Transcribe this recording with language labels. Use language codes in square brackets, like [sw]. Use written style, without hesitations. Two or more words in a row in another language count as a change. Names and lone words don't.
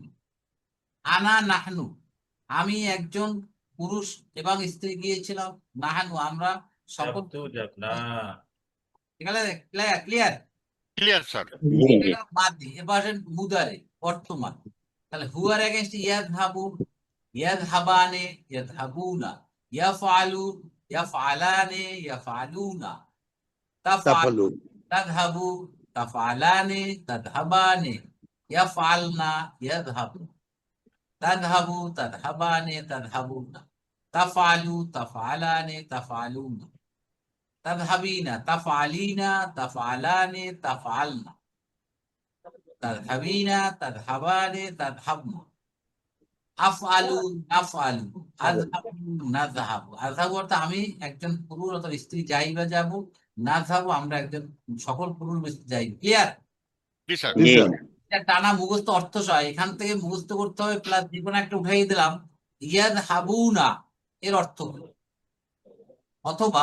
[ar] أنا نحن [bn] আমি একজন পুরুষ এবং স্ত্রী গিয়েছিলাম। নাহানু আমরা সকল। না ক্লিয়ার? ক্লিয়ার স্যার। জি জি এটা মাদি এবার মুদারে বর্তমান। তাহলে হুয়ার এগেইনস্ট [ar] يذهب يذهبان يذهبون يفعل يفعلان يفعلون تفعل তাফালুন। تذهب تفعلان تذهبان يفعلن يذهب تذهب تذهبان تذهبون تفعل تفعلان تفعلون تذهبين تفعلين تفعلان تفعلن تذهبين تذهبان تذهبن أفعل نفعل أذهب نذهب. [bn] আযহাবু অর্থ আমি একজন পুরুষ অথবা স্ত্রী যাই বা যাবো। নাযহাবু আমরা একজন সকল পুরুষ বা স্ত্রী যাই। ক্লিয়ার? জি স্যার। জি জি স্যার। এটা টানা মুখস্থ অর্থ সহ এখান থেকে মুখস্থ করতে হবে, প্লাস যে কোনো একটা উঠাই দিলাম। ইয়াযহাবুনা এর অর্থ কি? অথবা